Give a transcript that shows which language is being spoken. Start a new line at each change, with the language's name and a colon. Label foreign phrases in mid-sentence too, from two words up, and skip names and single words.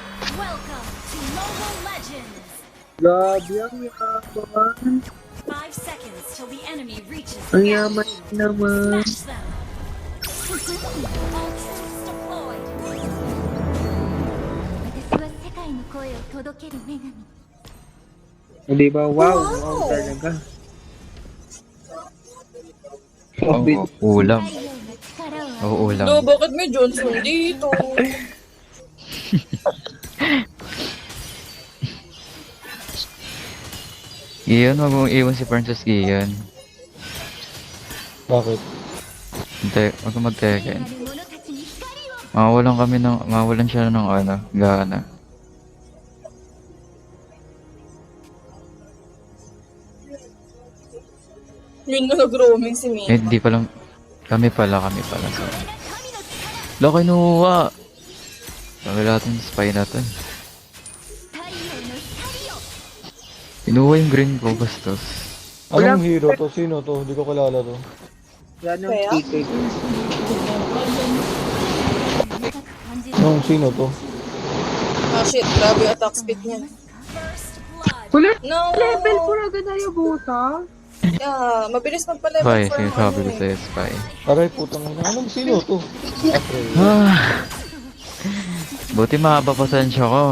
English: Welcome to Mobile Legends!
Filipino: Grabe, ang yaman.
English: 5 seconds till the enemy reaches
Filipino: Ang
English: the
Filipino: yaman
English: battlefield.
Filipino: naman.
English: Smash them! All troops deployed!
Japanese: 私は世界の声を届ける女神
Filipino: Hindi ba? Wow, wow talaga. Grabe. Ulam.
Japanese: 太陽の力を
Filipino: Oo, ulam. No, bakit may Johnson dito? Iyon, wag mong iwan si Princess Iyon. Bakit? Hindi, wag mong
Japanese: 聖
Filipino: mag-teken.
Japanese: なる者たちに光を
Filipino: Mawalan siya ng gana. Yun na nag-roaming si Mina. Hindi pala, kami pala. So, Laki nuwa! Sabi natin, spy natin.
Japanese: 太陽の光を
Filipino: Inuwa yung green ko, bastos. Anong hero to? Sino to? Hindi ko kilala to. Yan ang Kaya? PK.
Japanese: 長く感じる
Filipino: Sino to?
English: Ah, shit.
Filipino: Grabe yung
English: attack speed
Filipino: niya.
English: First blood!
Filipino: Wala,
English: No!
Filipino: level ko na agad na yung buta. Yeah, mabilis magpa-level Spy, for sinasabi ko ano eh. sa'yo, spy. Aray, putang ina. Anong sino to? April. Ah! Buti mahaba pasensya ko.